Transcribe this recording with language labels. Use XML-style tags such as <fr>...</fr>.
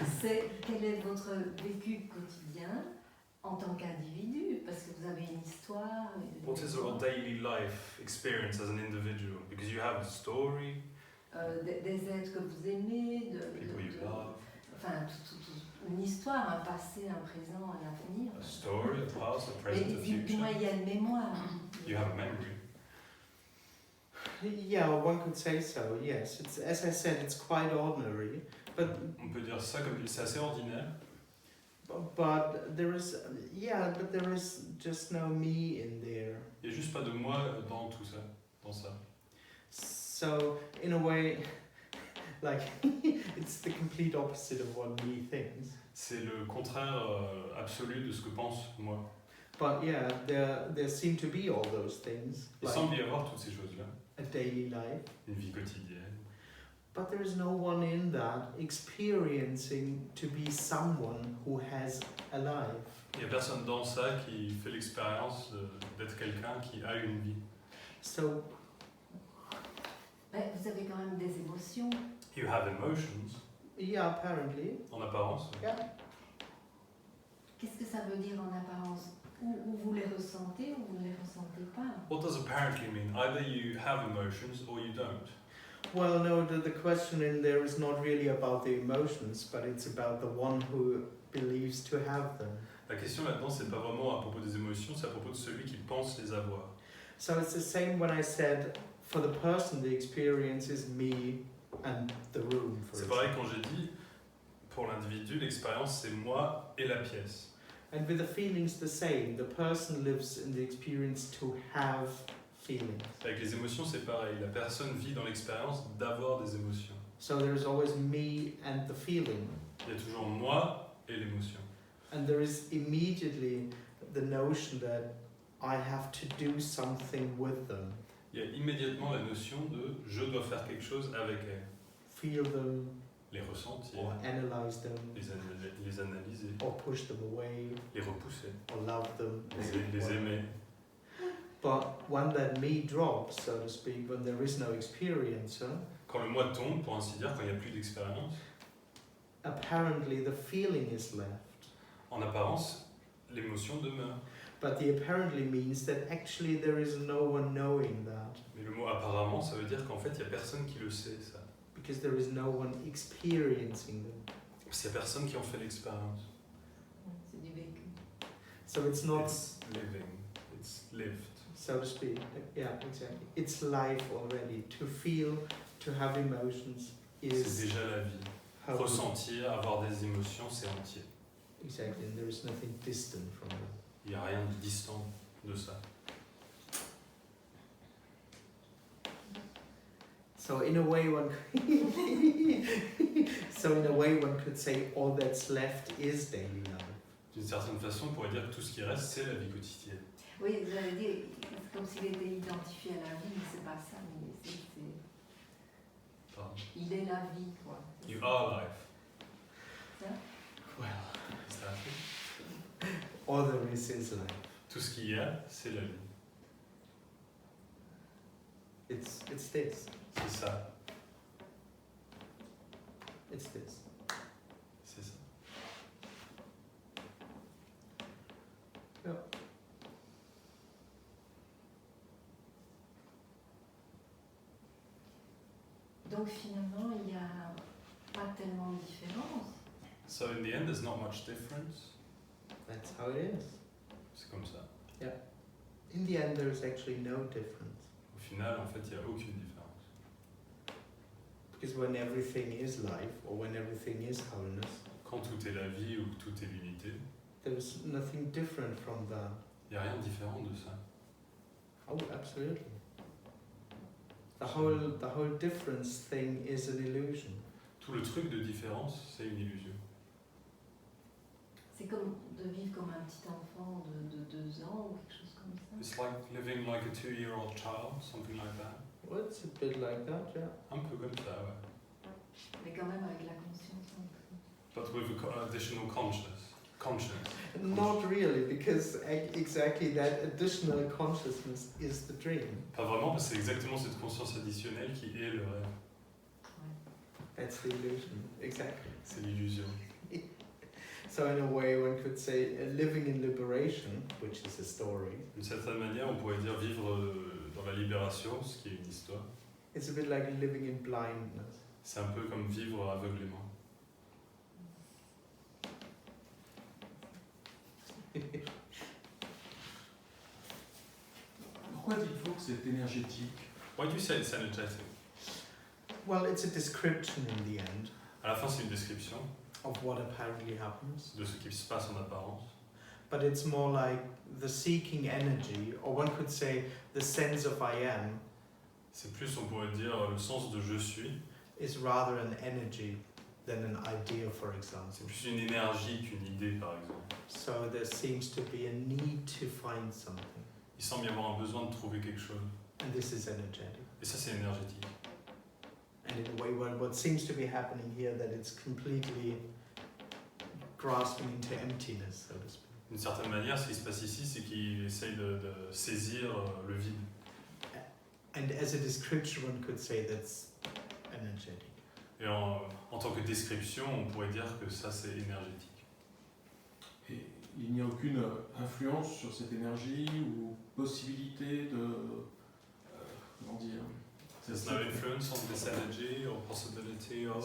<fr>c'est quel est votre vécu quotidien en tant qu'individu? Parce que vous avez une histoire.</fr> <en>What is your daily life experience as an individual? Because you have a story,</en> <fr>Des êtres que vous aimez,</fr> <en>people you love,</en> <fr>enfin, une histoire, un passé, un présent, un avenir.</fr> <en>a story, a past, a</en> <fr>Et</fr> <en>present, a</en> <fr>du</fr> <en>future.</en> <fr>moins, il y a une mémoire.</fr> <en>You have a memory. Yeah, one could say so. Yes. It's, as I said, it's quite ordinary, but</en> <fr>On peut dire ça comme c'est assez ordinaire.</fr> <en>But there is, but there is just no me in there.</en> <fr>Il n'y a juste pas de moi dans tout ça, dans ça.</fr> <en>So in a way, like it's the complete opposite of what me thinks.</en> <fr>C'est le contraire absolu de ce que pense moi.</fr> <en>But yeah, there seem to be all those things,</en> <fr>Il</fr> <en>like</en> <fr>semble y avoir toutes ces choses-là,</fr> <en>a daily life.</en> <fr>une vie quotidienne.</fr> <en>But there is no one in that experiencing to be someone who has a life.</en> <fr>Il n'y a personne dans ça qui fait l'expérience d'être quelqu'un qui a une vie.</fr> <en>So</en> <fr>Vous avez quand même des émotions.</fr> <en>You have emotions, yeah, apparently.</en> <fr>en apparence.</fr> <en>Yeah.</en> <fr>Qu'est-ce que ça veut dire en apparence? Ou vous les ressentez ou vous ne les ressentez pas.</fr> <en>What does apparently mean? Either you have emotions or you don't. Well, no, the question in there is not really about the emotions, but it's about the one who believes to have them.</en> <fr>La question là-dedans, c'est pas vraiment à propos des émotions, c'est à propos de celui qui pense les avoir.</fr> <en>So it's the same when I said, for the person, the experience is me and the room. For</en> <fr>C'est pareil quand j'ai dit, pour l'individu, l'expérience c'est moi et la pièce.</fr> <en>And with the feelings the same, the person lives in the experience to have feelings.</en> <fr>Avec les émotions, c'est pareil. La personne vit dans l'expérience d'avoir des émotions.</fr> <en>So there is always me and the feeling.</en> <fr>Il y a toujours moi et l'émotion.</fr> <en>And there is immediately the notion that I have to do something with them.</en> <fr>Il y a immédiatement la notion de je dois faire quelque chose avec elles.</fr> <en>Feel them,</en> <fr>Les ressentir,</fr> <en>or analyze them,</en> <fr>les analyser,</fr> <en>or push them away,</en> <fr>les repousser,</fr> <en>or love them.</en> <fr>les aimer.</fr> <en>But when that me drops, so to speak, when there is no experiencer,</en> <fr>Quand le moi tombe, pour ainsi dire, quand il n'y a plus d'expérience,</fr> <en>apparently the feeling is left.</en> <fr>en apparence, l'émotion demeure.</fr> <en>But the apparently means that actually there is no one knowing that,</en> <fr>Mais le mot apparemment, ça veut dire qu'en fait, il n'y a personne qui le sait, ça.</fr> <en>because there is no one experiencing them.</en> <fr>Parce qu'il n'y a personne qui en fait l'expérience. C'est du vécu.</fr> <en>So it's not, It's living, it's lived. so to speak, yeah, exactly. It's life already. To feel, to have emotions</en> <fr>C'est</fr> <en>is</en> <fr>déjà la vie.</fr> <en>how.</en> <fr>Ressentir, avoir des émotions, c'est entier.</fr> <en>Exactly, and there is nothing distant from that.</en> <fr>Il n'y a rien de distant de ça.</fr> <en>So in a way one could say all that's left is daily life.</en> <fr>D'une certaine façon, on pourrait dire que tout ce qui reste, c'est la vie quotidienne. Oui, j'allais dire, c'est comme s'il était identifié à la vie, mais c'est pas ça, mais Pardon. il est la vie, quoi.</fr> <en>You are life.</en> <fr>Ça?</fr> <en>Well, Is that it? all there is life.</en> <fr>Tout ce qu'il y a, c'est la vie.</fr> <en>It's this.</en> <fr>C'est ça.</fr> <en>It's this.</en> <fr>C'est ça.</fr> <en>Yeah.</en> <fr>Donc finalement, il n'y a pas tellement de différence.</fr> <en>So in the end, there's not much difference. That's how it is.</en> <fr>C'est comme ça.</fr> <en>In the end, there's actually no difference.</en> <fr>Au final, en fait, il n'y a aucune différence.</fr> <en>Because when everything is life, or when everything is wholeness,</en> <fr>Quand tout est la vie ou que tout est l'unité,</fr> <en>there's nothing different from that.</en> <fr>il n'y a rien de différent de ça.</fr> <en>Oh, absolutely. The whole difference thing is an illusion.</en> <fr>Tout le truc de différence, c'est une illusion. C'est comme de vivre comme un petit enfant de 2 ans ou quelque chose comme ça.</fr> <en>It's like living like a 2-year-old child, something like that. Well, it's a bit like that, yeah.</en> <fr>Un peu comme ça, ouais. Mais quand même avec la conscience.</fr> <en>But with additional conscience. Not really, because exactly that additional consciousness is the dream.</en> <fr>Pas vraiment, parce que c'est exactement cette conscience additionnelle qui est le rêve. Ouais.</fr> <en>That's the illusion, exactly.</en> <fr>C'est l'illusion.</fr> <en>So in a way, one could say living in liberation, which is a story.</en> <fr>D'une certaine manière, on pourrait dire vivre dans la libération, ce qui est une histoire.</fr> <en>It's a bit like living in blindness.</en> <fr>C'est un peu comme vivre aveuglément. Pourquoi dites-vous que c'est énergétique?</fr> <en>Why do you say it's energetic? Well, it's a description in the end</en> <fr>À la fin, c'est une description.</fr> <en>of what apparently happens.</en> <fr>de ce qui se passe en apparence.</fr> <en>But it's more like the seeking energy, or one could say the sense of I am,</en> <fr>C'est plus, on pourrait dire, le sens de je suis.</fr> <en>is rather an energy than an idea, for example.</en> <fr>C'est plus une énergie qu'une idée, par exemple.</fr> <en>So there seems to be a need to find something,</en> <fr>Il semble y avoir un besoin de trouver quelque chose.</fr> <en>and this is energetic.</en> <fr>Et ça, c'est énergétique.</fr> <en>And in a way, what seems to be happening here, that it's completely grasping into emptiness, so to speak.</en> <fr>D'une certaine manière, ce qui se passe ici, c'est qu'il essaye de saisir le vide.</fr> <en>And as a description, one could say that's energetic.</en> <fr>Et en tant que description, on pourrait dire que ça, c'est énergétique. Et il n'y a aucune influence sur cette énergie ou possibilité de... comment dire?</fr> <en>There's no influence on this energy or possibility of...</en>